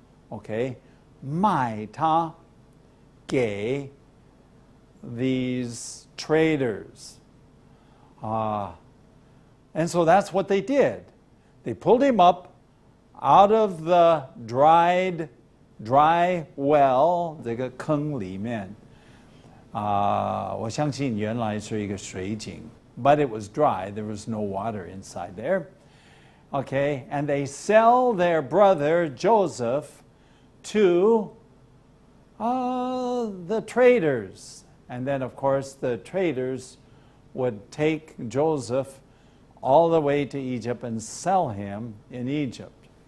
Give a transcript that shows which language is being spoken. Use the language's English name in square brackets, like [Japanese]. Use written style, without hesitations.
[English] Okay, [Chinese] 卖他给 [English] these traders. And so that's what they did. They pulled him up out of the dry well, [Chinese] 这个坑里面。我相信原来是一个水井 [English] but it was dry. There was no water inside there. Okay, and they sell their brother Joseph to the traders. And then, of course, the traders would take Joseph all the way to Egypt and sell him in Egypt.